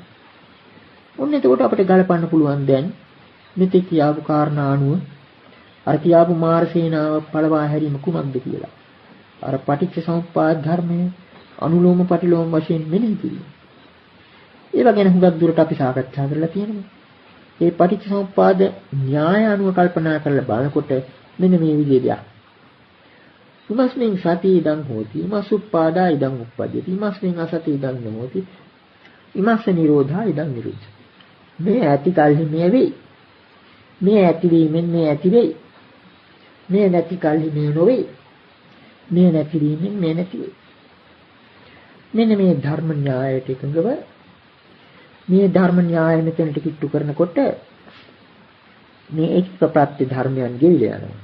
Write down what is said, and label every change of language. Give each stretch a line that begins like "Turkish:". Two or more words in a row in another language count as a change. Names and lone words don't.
Sinhala: ඔන්න එතකොට අපිට ගලපන්න පුළුවන් දැන් මෙතෙක් කියාපු කාරණා අනුව අර කියාපු මාරසේනාව පළවා හැරීම කුමක්ද කියලා. අර පටිච්ච සමුප්පාද ධර්මයේ අනුලෝම පටිලෝම වශයෙන් මෙනෙහි කිරීම. ඒවා ගැන හුඟක් දුරට අපි සාකච්ඡා කරලා තියෙනවා. මේ පටිච්ච සමුප්පාද න්‍යාය අනුව කල්පනා කරලා බලනකොට මෙන්න මේ විදිහේ දෙයක්.
Pali: ඉමස්මින් සති ඉදං හෝති ඉමසුප්පාදා ඉදං උප්පජ්ජති ඉමස්මින් අසති ඉදං නොහෝති ඉමස්ස නිරෝධා ඉදං නිරුද්ධ.
Sinhala: මේ ඇති කල්හි මේ වෙයි. මේ ඇති වීමෙන් මේ ඇති වෙයි. මේ නැති කල්හි මේ නොවේ. මේ නැති වීමෙන් මේ නැති වෙයි. මෙන්න මේ ධර්ම න්‍යායයට එකඟව මේ ධර්ම න්‍යාය මෙතනට කිට්ටු කරනකොට මේ එක්ක ප්‍රත්‍ය ධර්මයන් ගෙවිලා යනවා.